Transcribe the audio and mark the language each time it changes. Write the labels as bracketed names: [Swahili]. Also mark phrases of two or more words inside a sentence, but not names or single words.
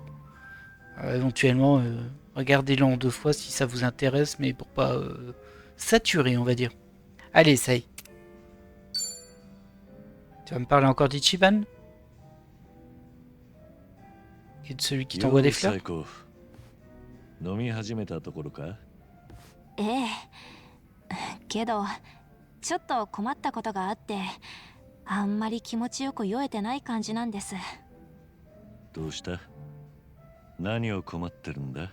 [French] Éventuellement, regardez-le en 2 fois si ça vous intéresse, mais pour pas saturer, on va dire. Allez, ça y est. Tu vas me parler encore d'Ichiban? Et de celui qui t'envoie des fleurs? [Japanese] 飲み始めたところか？ええ。けどちょっと困ったことがあって、あんまり気持ちよく酔えてない感じなんです。どうした？何を困ってるんだ？